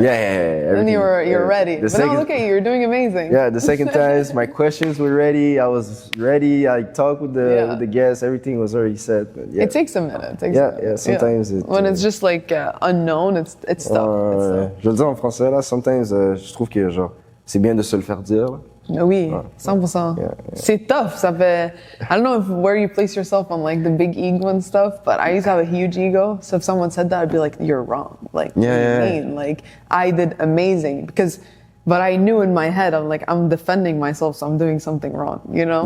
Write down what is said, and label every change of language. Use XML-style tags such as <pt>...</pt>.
<en>Yeah. Then you're ready. But now look at you, you're doing amazing. Yeah, the second time my questions were ready. I was ready. I talked with the guests. Everything was already set. But yeah. It takes a minute. Sometimes when it's just like unknown, it's tough.</en> <fr>Je le dis en français là.</fr> <en>Sometimes</en> <fr>je trouve que genre c'est bien de se le faire dire. Là. Oui, 100%.</fr> <en>Yeah.</en> <fr>C'est tough. Ça fait,</fr> <en>I don't know where you place yourself on like the big ego and stuff, but I used to have a huge ego. So if someone said that, I'd be like, you're wrong. Like, what do you mean? Like, I did amazing but I knew in my head, I'm defending myself, so I'm doing something wrong, you know?</en>